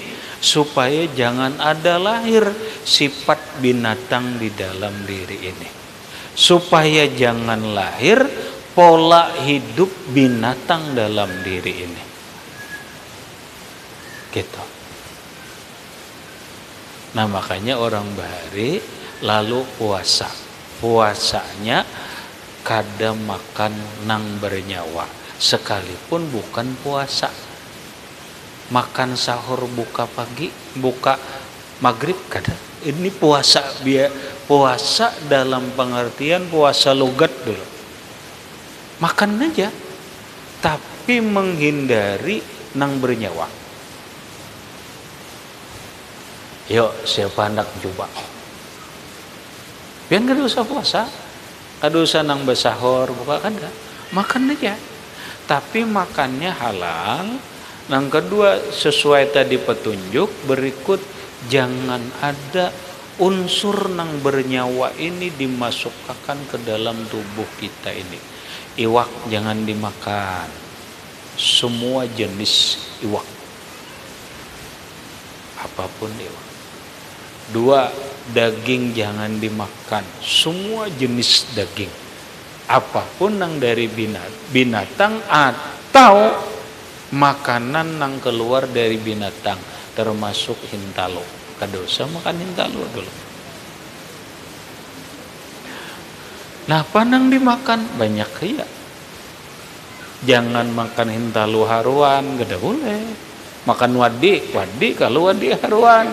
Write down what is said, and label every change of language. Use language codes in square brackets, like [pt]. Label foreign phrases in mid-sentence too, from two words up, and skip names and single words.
[id] Supaya jangan ada lahir sifat binatang di dalam diri ini. Supaya jangan lahir pola hidup binatang dalam diri ini. Gitu. [bjn] Nah makanya orang Bahari lalu puasanya kada makan nang bernyawa, sekalipun bukan puasa. Makan sahur, buka pagi, buka maghrib kada. [id] Ini puasa, puasa dalam pengertian puasa logat dulu. Makan aja, tapi menghindari nang bernyawa. Yuk, siapa hendak coba? [bjn] Biar kada usah puasa, kada usah nang bersahur, buka kada. [id] Makan aja, tapi makannya halal. Yang kedua, sesuai tadi petunjuk berikut, jangan ada unsur nang bernyawa ini dimasukkan ke dalam tubuh kita ini. [bjn] Iwak jangan dimakan, semua jenis iwak, apapun iwak. [id] Dua, daging jangan dimakan, semua jenis daging, apapun yang dari binatang atau makanan yang keluar dari binatang, termasuk hintalo. [bjn] Kada usah makan hintalo dulu. Nah, panang dimakan banyak ya. Jangan makan hintalo haruan, kada boleh. Makan wadi kalau wadi haruan.